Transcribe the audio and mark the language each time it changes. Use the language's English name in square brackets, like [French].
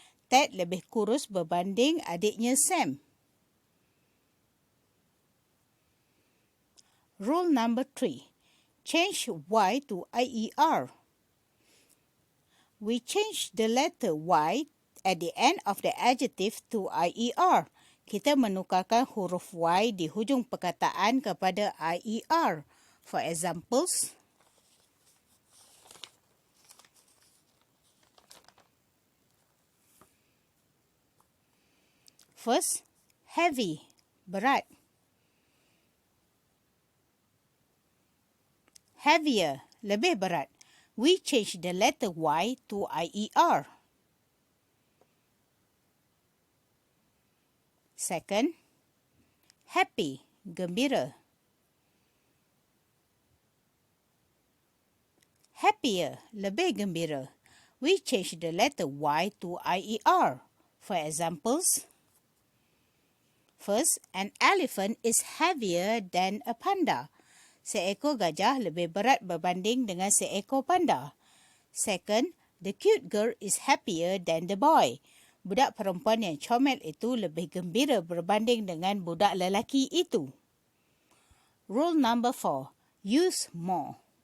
[Malay] Ted lebih kurus berbanding adiknya Sam. [English] Rule number 3. Change Y to IER. We change the letter Y at the end of the adjective to IER. [Malay] Kita menukarkan huruf Y di hujung perkataan kepada IER. [English] For examples, first, heavy, [Malay] berat. [English] Heavier, [Malay] lebih berat. [English] We change the letter Y to IER. Second, happy, [Malay] gembira. [English] Happier, [Malay] lebih gembira. [English] We change the letter Y to IER. For examples, first, an elephant is heavier than a panda. [Malay] Seekor gajah lebih berat berbanding dengan seekor panda. [English] Second, the cute girl is happier than the boy. [Malay] Budak perempuan yang comel itu lebih gembira berbanding dengan budak lelaki itu. [English] Rule number 4. Use more.